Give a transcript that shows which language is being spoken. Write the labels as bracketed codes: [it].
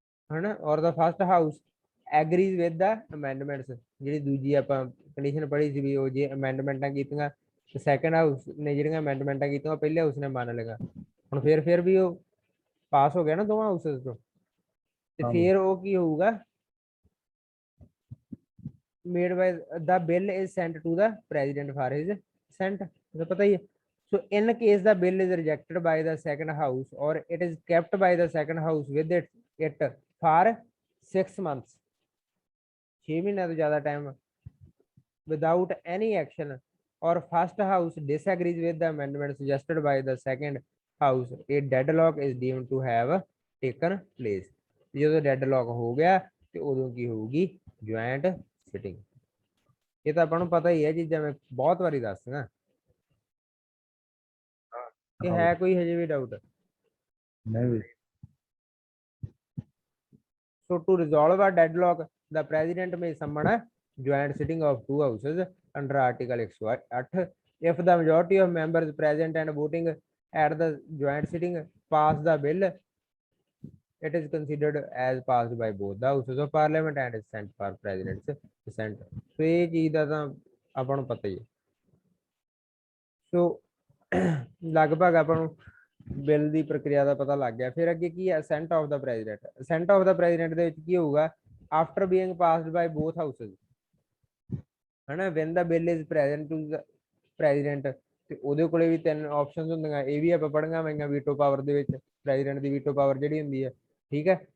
[pa] ਹਨਾ, [en] ਔਰ the first house agrees with the amendments, [pa] ਜਿਹੜੀ ਦੂਜੀ ਆਪਾਂ ਕੰਡੀਸ਼ਨ ਪੜ੍ਹੀ ਸੀ ਵੀ ਉਹ ਜੇ ਅਮੈਂਡਮੈਂਟਾਂ ਕੀਤੀਆਂ ਤੇ ਸੈਕੰਡ ਹਾਊਸ ਨੇ ਜਿਹੜੀਆਂ ਅਮੈਂਡਮੈਂਟਾਂ ਕੀਤੀਆਂ ਉਹ ਪਹਿਲੇ ਹਾਊਸ ਨੇ ਮੰਨ ਲਈਆਂ, ਹੁਣ ਫਿਰ ਵੀ ਉਹ ਪਾਸ ਹੋ ਗਿਆ ਨਾ ਦੋਵਾਂ ਹਾਊਸਸ ਤੋਂ, ਤੇ ਫਿਰ ਉਹ ਕੀ ਹੋਊਗਾ, [en] made by the bill is sent to the president for his assent, [hi] तो पता ही है। [en] So in case the bill is rejected by the second house or it is kept by the second house with it for 6 months, [hi] 6 महीने तो ज्यादा time, [en] without any action, or first house disagrees with the amendment suggested by the second house, a deadlock is deemed to have taken place। [pa] ਜਦੋਂ deadlock ਹੋ ਗਿਆ ਤੇ ਉਦੋਂ ਕੀ ਹੋਊਗੀ, joint sitting. ਇਹ ਤਾਂ ਆਪਾਂ ਨੂੰ ਪਤਾ ਹੀ ਹੈ ਚੀਜ਼ਾਂ, ਮੈਂ ਬਹੁਤ ਵਾਰੀ ਦੱਸਦਾ, ਕਿ ਹੈ ਕੋਈ ਹਜੇ ਵੀ ਡਾਊਟ? ਨਹੀਂ। [en] So to resolve a deadlock, the president may summon a joint sitting of two houses under Article 108 if the majority of members present and voting at the joint sitting pass the bill, it is considered as passed by both the houses of parliament and is sent for president's assent। [pa] So ਇਹ ਚੀਜ਼ ਦਾ ਤਾਂ ਆਪਾਂ ਨੂੰ ਪਤਾ ਹੀ ਹੈ। ਸੋ ਲਗਭਗ ਆਪਾਂ ਨੂੰ ਬਿੱਲ ਦੀ ਪ੍ਰਕਿਰਿਆ ਦਾ ਪਤਾ ਲੱਗ ਗਿਆ। ਫਿਰ ਅੱਗੇ ਕੀ ਹੈ, ਅਸੈਂਟ of ਦਾ president. ਅਸੈਂਟ of ਦਾ president ਦੇ ਵਿੱਚ ਕੀ ਹੋਊਗਾ, [en] after being passed by both houses [pa] ਹਨਾ, [en] when the bill is present to the president, [pa] ਤੇ ਉਹਦੇ ਕੋਲੇ ਵੀ ਤਿੰਨ ਆਪਸ਼ਨਸ ਹੁੰਦੀਆਂ, ਇਹ ਵੀ ਆਪਾਂ ਪੜ੍ਹੀਆਂ ਹੋਈਆਂ ਵੀਟੋ ਪਾਵਰ ਦੇ ਵਿੱਚ, ਪ੍ਰੈਜ਼ੀਡੈਂਟ ਦੀ ਵੀਟੋ ਪਾਵਰ ਜਿਹੜੀ ਹੁੰਦੀ ਹੈ, ਠੀਕ ਹੈ।